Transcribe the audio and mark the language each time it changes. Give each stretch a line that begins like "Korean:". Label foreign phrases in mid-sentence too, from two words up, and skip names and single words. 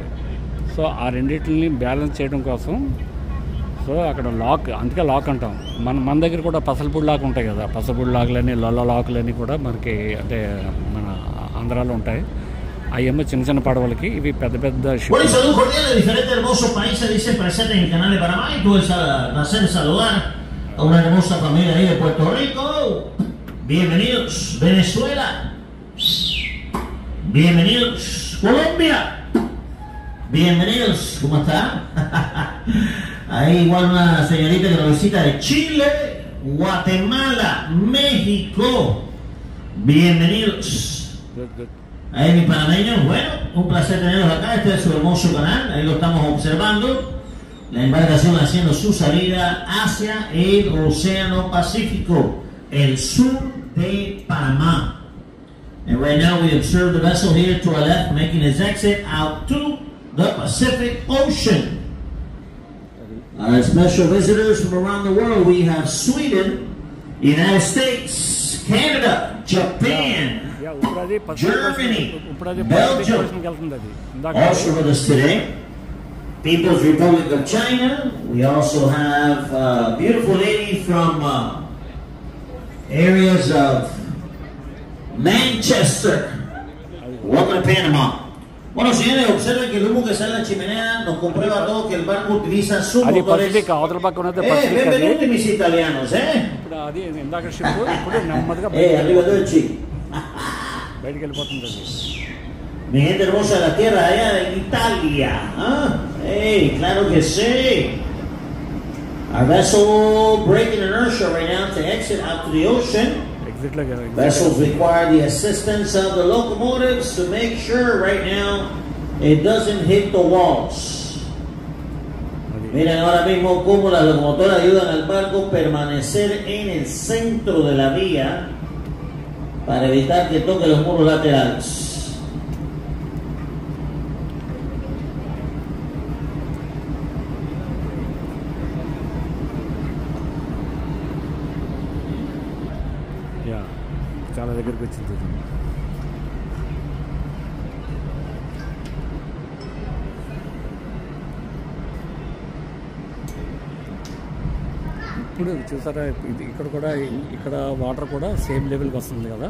Telugu: సో ఆ రెండింటిని బ్యాలెన్స్ చేయడం కోసం సో అక్కడ లాక్, అందుకే లాక్ అంటాం. మన దగ్గర కూడా పసలపూడి లాక్ ఉంటాయి కదా, పసలపూడి లాకులని, లొల్ల లాకులని కూడా మనకి అంటే మన ఆంధ్రాలో ఉంటాయి. అయ్యమ్మ చిన్న చిన్న పడవలకి, ఇవి పెద్ద పెద్ద షిప్.
Spanish: Saludos cordiales de diferentes hermosos países, dicen presentes en el canal de Panamá, y tuve el placer de saludar a una hermosa familia ahí de Puerto Rico. Bienvenidos Venezuela, bienvenidos Colombia, bienvenidos, ¿cómo está? Hay igual una señorita que nos visita de Chile, Guatemala, México, bienvenidos. Good. Ahí mis panameños, bueno, un placer tenerlos acá, este es su hermoso canal, ahí lo estamos observando, la embarcación haciendo su salida hacia el Océano Pacífico, el sur de Panamá.
English: And right now we observe the vessel here to our left making its exit out to the Pacific Ocean. Our special visitors from around the world, we have Sweden, United States, Canada, Japan, Germany, Belgium, also with us today. People's Republic of China. We also have a beautiful lady from areas of Manchester. Welcome to Panama.
Spanish: Bueno, señores, observen que el humo que sale de la chimenea nos comprueba todo que el barco utiliza sus motores. Benvenuti mis italianos, arriba dolci. Mi gente hermosa de la tierra allá en Italia. Hey, claro que sí.
English: Our vessel breaking inertia right now to exit out to the ocean. Vessels require the assistance of the locomotives to make sure right now it doesn't hit the walls.
Spanish: Miren ahora mismo cómo las locomotoras ayudan al barco a permanecer en el centro de la vía para evitar que toque los muros laterales.
Telugu: చాలా దగ్గరికి వచ్చింది. ఇప్పుడు చూసారా, ఇక్కడ వాటర్ కూడా
English: same levelకి
Telugu: వస్తుంది కదా.